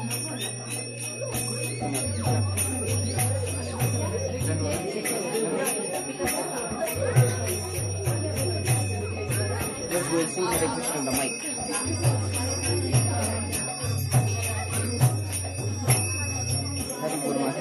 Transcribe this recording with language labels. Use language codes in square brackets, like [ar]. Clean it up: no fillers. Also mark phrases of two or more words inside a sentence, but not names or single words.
[en] Just we'll sing Hare Krishna on the mic. Hari Guru